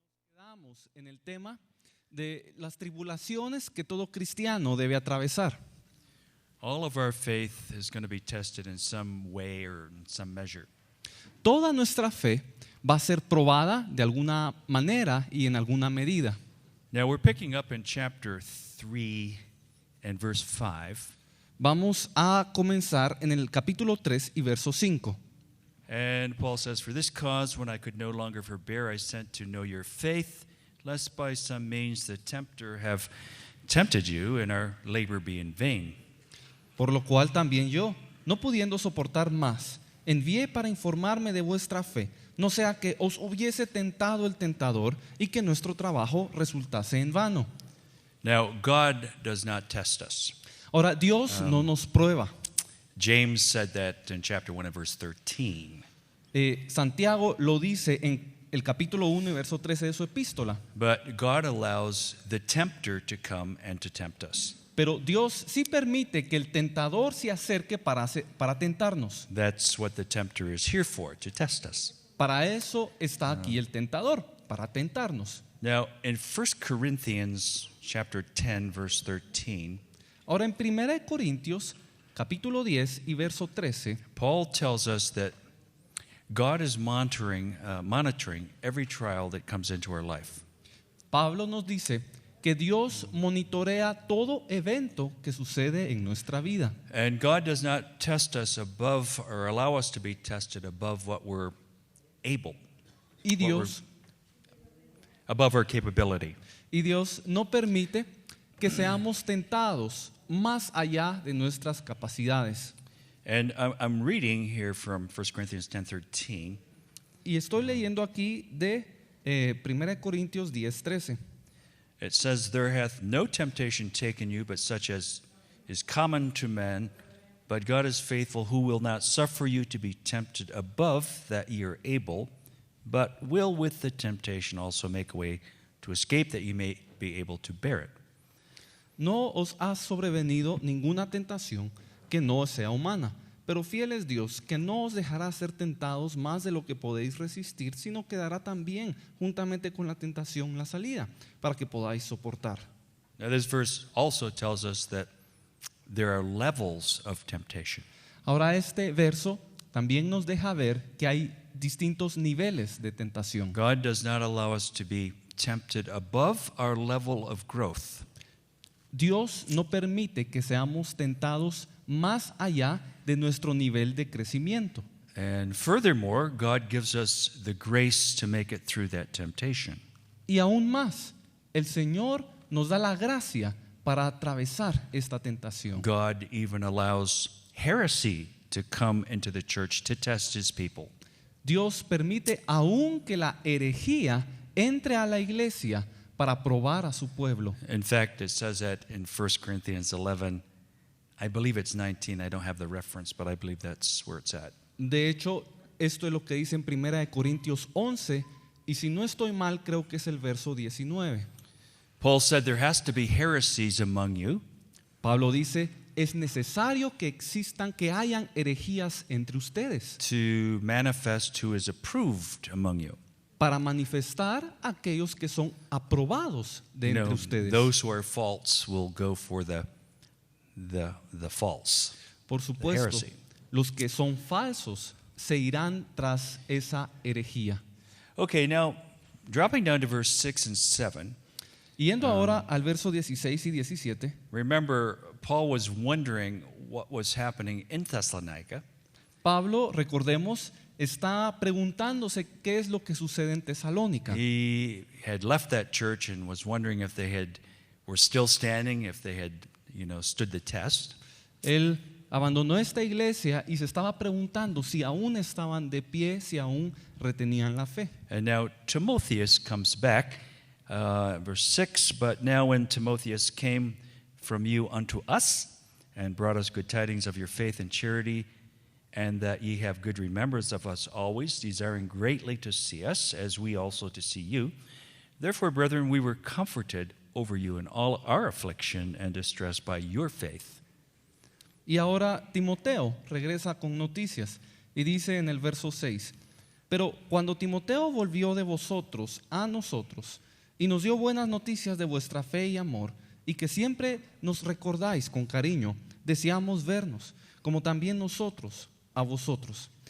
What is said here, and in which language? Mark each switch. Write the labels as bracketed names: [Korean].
[Spanish] estamos en el tema de las tribulaciones que todo cristiano debe atravesar. [English] All of our faith is going to be tested in some way or in some measure. [Spanish] Toda nuestra fe va a ser probada de alguna manera y en alguna medida. [English] Now we're picking up in chapter 3 and verse 5. [Spanish] Vamos a comenzar en el capítulo 3 y verso 5. [English] And Paul says, "For this cause, when I could no longer forbear, I sent to know your faith, lest by some means the tempter have tempted you and our labor be in vain." [Spanish] Por lo cual también yo, no pudiendo soportar más, envié para informarme de vuestra fe, no sea que os hubiese tentado el tentador y que nuestro trabajo resultase en vano. [English] Now, God does not test us. [Spanish] Ahora, Dios no nos prueba. [English] James said that in chapter 1 and verse 13. [Spanish] Santiago lo dice en el capítulo 1 y verso 13 de su epístola. [English] But God allows the tempter to come and to tempt us. [Spanish] Pero Dios sí permite que el tentador se acerque para tentarnos. [English] That's what the tempter is here for, to test us. [Spanish] Para eso está aquí el tentador, para tentarnos. [English] Now, in 1 Corinthians chapter 10, verse 13, [Spanish] Ahora en 1 Corintios capítulo 10 y verso 13, [English] Paul tells us that God is monitoring every trial that comes into our life. [Spanish] Pablo nos dice que Dios monitorea todo evento que sucede en nuestra vida. [English] And God does not test us above or allow us to be tested above what we're able, [Spanish] Y Dios, [English] above our capability. [Spanish] no permite que seamos tentados más allá de nuestras capacidades. [English] And I'm reading here from 1 Corinthians 10:13. [Spanish] Y estoy leyendo aquí de 1 Corintios 10:13. [English] It says, "There hath no temptation taken you, but such as is common to men. But God is faithful, who will not suffer you to be tempted above that ye are able, but will with the temptation also make a way to escape, that ye may be able to bear it." [Spanish] No os ha sobrevenido ninguna tentación que no sea humana, pero fiel es Dios, que no os dejará ser tentados más de lo que podéis resistir, sino que dará también juntamente con la tentación la salida, para que podáis soportar. [English] Now this verse also tells us that there are levels of temptation. [Spanish] Ahora este verso también nos deja ver que hay distintos niveles de tentación. [English] God does not allow us to be tempted above our level of growth. [Spanish] Dios no permite que seamos tentados más allá de nuestro nivel de crecimiento. [English] And furthermore, God gives us the grace to make it through that temptation. [Spanish] Y aún más, el Señor nos da la gracia para atravesar esta tentación. [English] God even allows heresy to come into the church to test his people. [Spanish] Dios permite aún que la herejía entre a la iglesia para probar a su pueblo. [English] In fact, it says that in 1 Corinthians 11, I believe it's 19, I don't have the reference, but I believe that's where it's at. [Spanish] De hecho, esto es lo que dice en 1 Corintios 11, y si no estoy mal, creo que es el verso 19. [English] Paul said there has to be heresies among you, [Spanish] Pablo dice, es necesario que hayan herejías entre ustedes [English] to manifest who is approved among you. [Spanish] para manifestar a aquellos que son aprobados de [English] You [Spanish] entre [English] know, [Spanish] ustedes. [English] those who are false will go for the false. [Spanish] Por supuesto, [English] heresy. [Spanish] los que son falsos se irán tras esa herejía. [English] Okay, now dropping down to verse 6 and 7. [Spanish] Yendo ahora al verso 16 y 17, [English] Remember, Paul was wondering what was happening in Thessalonica. [Spanish] Pablo, recordemos, está preguntándose qué es lo que sucede en Tesalónica. [English] He had left that church and was wondering if they were still standing, if they had, stood the test. [Spanish] Él abandonó esta iglesia y se estaba preguntando si aún estaban de pie, si aún retenían la fe. [English] And now Timotheus comes back, verse 6, "But now when Timotheus came from you unto us, and brought us good tidings of your faith and charity, and that ye have good remembrance of us always, desiring greatly to see us, as we also to see you. Therefore, brethren, we were comforted over you in all our affliction and distress by your faith." [Spanish] Y ahora Timoteo regresa con noticias y dice en el verso 6, pero cuando Timoteo volvió de vosotros a nosotros, y nos dio buenas noticias de vuestra fe y amor, y que siempre nos recordáis con cariño. Deseamos vernos, como también nosotros a vosotros.